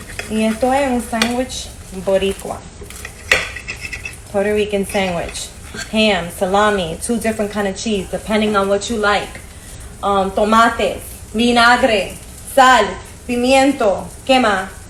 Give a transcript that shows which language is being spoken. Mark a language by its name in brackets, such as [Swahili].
[Spanish] Y esto es un sándwich boricua. [English] Puerto Rican sandwich. Ham, salami, 2 different kind of cheese, depending on what you like. [Spanish] Tomates, vinagre, sal, pimiento, ¿qué más?